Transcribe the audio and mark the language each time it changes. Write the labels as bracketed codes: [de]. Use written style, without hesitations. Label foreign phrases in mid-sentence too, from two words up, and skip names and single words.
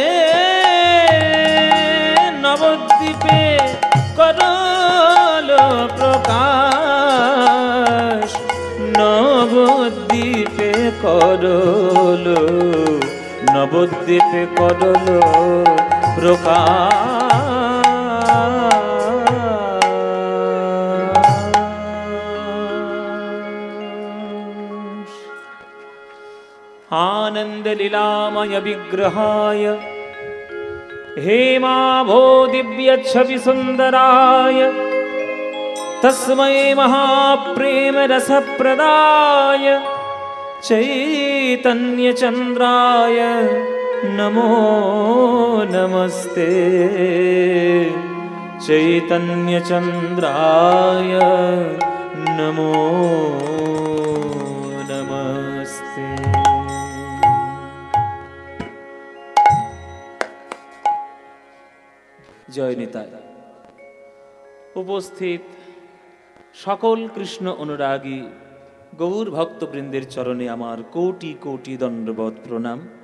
[bn] নবদ্বীপে করল প্রকাশ নবদ্বীপে করল নবদ্বীপে করল [sa] প্রকাশ आनंद लीलामय विग्रहाय हेमाभो दिव्य छवि सुंदराय तस्मै महाप्रेम रसप्रदाय चैतन्य चंद्राय नमो नमस्ते चैतन्य चंद्राय नमो नमस्ते [bn] জয় নিতাই। উপস্থিত সকল কৃষ্ণ অনুরাগী গৌর ভক্তবৃন্দের চরণে আমার কোটি কোটি দণ্ডবৎ প্রণাম।